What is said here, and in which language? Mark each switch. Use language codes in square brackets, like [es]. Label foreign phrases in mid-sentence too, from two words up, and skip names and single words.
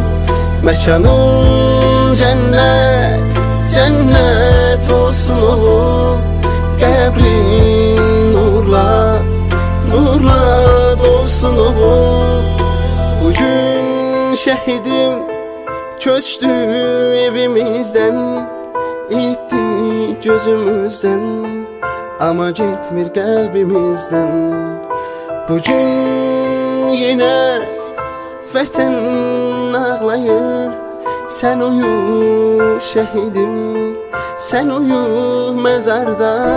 [az] Məkanın cənnət, cənnət olsun oğul, qəbrin nurla, nurla dolsun oğul. Bugün şəhidim köçdü evimizdən, [tr] etdi gözümüzden, ama gitmir kalbimizden. [az] Bugün yine vətən ağlayır. [tr] Sen uyu şehidim, sen uyu mezarda.